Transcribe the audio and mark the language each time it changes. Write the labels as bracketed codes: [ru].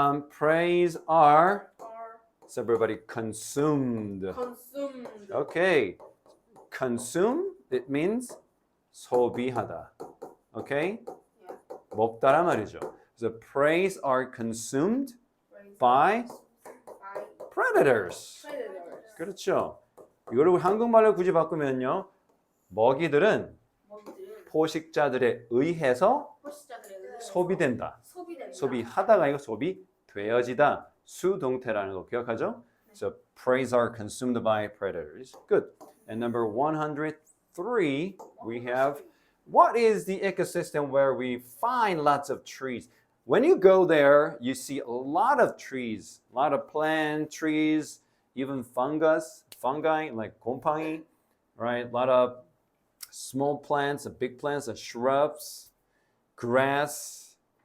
[en] Preys are, so everybody, consumed. consumed. Okay, consume, it means [ko] 소비하다. [en] Okay? Yeah. [ko] 먹다란 말이죠. [en] So preys are consumed by predators. Predators. [ko] 그렇죠. 이거를 한국말로 굳이 바꾸면요. 먹이들은 포식자들에 의해서 소비된다. 소비하다가 아니고 소비되어지다. 수동태라는 거 기억하죠? [en] So preys are consumed by predators. Good. And number 103, we have, what is the ecosystem where we find lots of trees? When you go there, you see a lot of trees, a lot of plant trees, even fungi like [ko] 곰팡이, [en] right? A lot of small plants, big plants, shrubs, grass,